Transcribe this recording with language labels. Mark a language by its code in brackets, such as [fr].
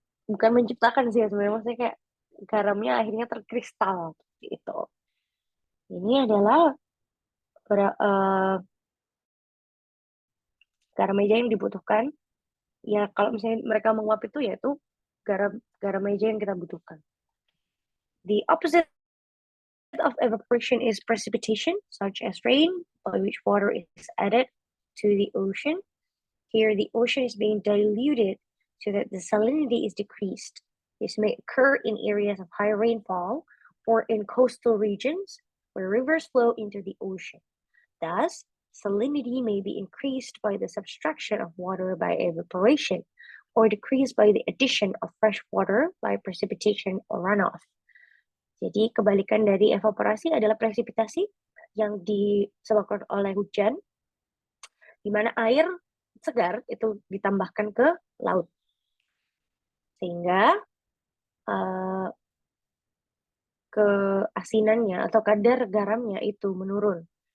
[id] Bukan menciptakan sih sebenarnya, maksudnya kayak garamnya akhirnya terkristal. Gitu. Ini adalah garam meja yang dibutuhkan. Ya kalau misalnya mereka menguap itu yaitu garam meja yang kita butuhkan. [en] The opposite of evaporation is precipitation, such as rain, by which water is added to the ocean. Here, the ocean is being diluted so that the salinity is decreased. This may occur in areas of high rainfall or in coastal regions where rivers flow into the ocean. Thus, salinity may be increased by the subtraction of water by evaporation or decreased by the addition of fresh water by precipitation or runoff. [id] Jadi kebalikan dari evaporasi adalah presipitasi yang disebabkan oleh hujan, di mana air segar itu ditambahkan ke laut. Sehingga keasinannya atau kadar garamnya itu menurun.